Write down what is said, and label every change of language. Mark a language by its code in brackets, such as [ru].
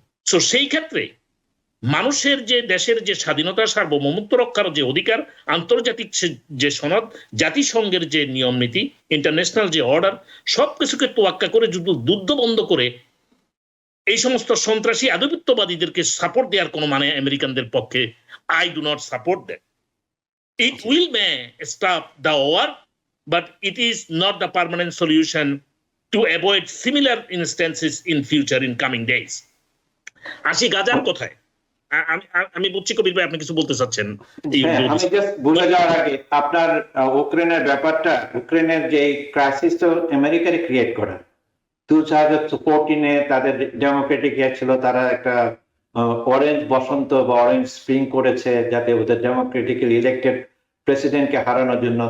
[bn] So সেই ক্ষেত্রে মানুষের যে দেশের যে স্বাধীনতা সার্বভৌমত্ব রক্ষার যে অধিকার, আন্তর্জাতিক যে সনদ, জাতিসংঘের যে নিয়ম নীতি, ইন্টারন্যাশনাল যে অর্ডার, সবকিছুকে তোয়াক্কা করে যুদ্ধ বন্ধ করে এই সমস্ত সন্ত্রাসী আধিপত্যবাদীদেরকে সাপোর্ট দেওয়ার কোনো মানে আমেরিকানদের পক্ষে [en] I do not support that. It will may stop the war, but it is not the permanent solution to avoid similar instances in future in coming days. [bn] আসি গাজার কথায়। আমি বুঝছি কবির ভাই আপনি কিছু বলতে চাচ্ছেন। হ্যাঁ, আমি জাস্ট বলে যাওয়ার আগে আপনার ইউক্রেনের ব্যাপারটা, ইউক্রেনের যে ক্রাইসিস তো আমেরিকারই ক্রিয়েট করা। 2014-এ তাদের ডেমোক্রেটিক ছিল, তারা একটা অরেঞ্জ বসন্ত বা অরেঞ্জ স্প্রিং করেছে যাতে ওদের ডেমোক্রেটিক্যালি ইলেক্টেড প্রেসিডেন্টকে হারানোর জন্য।